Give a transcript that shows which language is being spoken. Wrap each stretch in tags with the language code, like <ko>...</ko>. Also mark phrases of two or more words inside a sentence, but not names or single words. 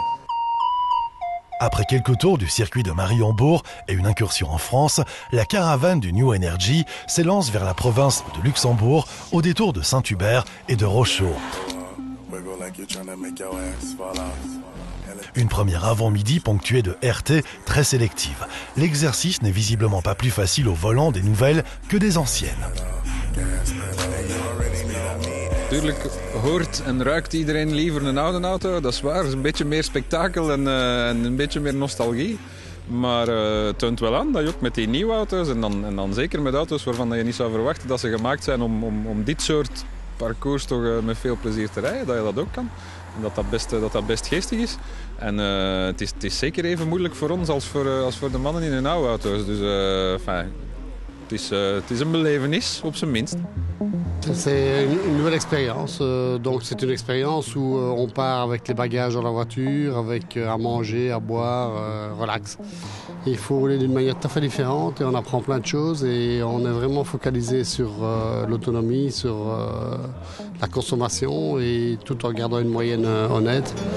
<fr>Après quelques tours du circuit de Mariembourg et une incursion en France, la caravane du New Energy s'élance vers la province de Luxembourg au détour de Saint-Hubert et de Rocheau. Une première avant-midi ponctuée de RT très sélective. L'exercice n'est visiblement pas plus facile au volant des nouvelles que des anciennes.</fr> <nl>Natuurlijk hoort en ruikt iedereen liever een oude auto, dat is waar. Het is een beetje meer spektakel en een beetje meer nostalgie. Maar het toont wel aan dat je ook met die nieuwe auto's en dan zeker met auto's waarvan je niet zou verwachten dat ze gemaakt zijn om dit soort parcours toch met veel plezier te rijden, dat je dat ook kan. En dat best geestig is. En het is zeker even moeilijk voor ons als voor de mannen in hun oude auto's. Dus het is een belevenis, op zijn minst.</nl> <fr>C'est une nouvelle expérience, donc c'est une expérience où on part avec les bagages dans la voiture, avec à manger, à boire, relax. Il faut rouler d'une manière tout à fait différente et on apprend plein de choses et on est vraiment focalisé sur l'autonomie, sur la consommation et tout en gardant une moyenne honnête.</fr>